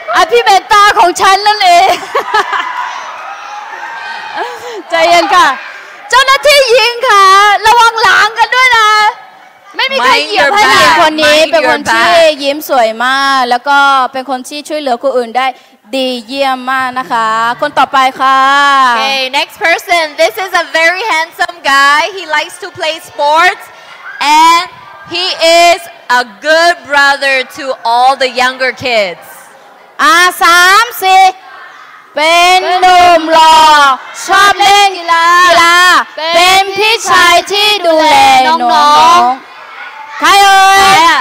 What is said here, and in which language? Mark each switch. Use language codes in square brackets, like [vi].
[th] พี่เบต้าของฉันนั่นเองใจเย็นค่ะเจ้าหน้าที่ยิงค่ะระวังหลังกันด้วยนะไม่มีใครเหยียบให้เลยคนนี้เป็นคนที่ยิ้มสวยมากแล้วก็เป็นคนที่ช่วยเหลือคนอื่นได้ดีเยี่ยมมากนะคะคนต่อไปค่ะ [en] Okay next person this is a very handsome guy he likes to play sports and he is a good brother to all the younger kids [th] 3-4เป็นหนุ่มหล่อชอบเล่นกีฬาเป็นพี่ชายที่ดูแลน้องๆใครเอ่ย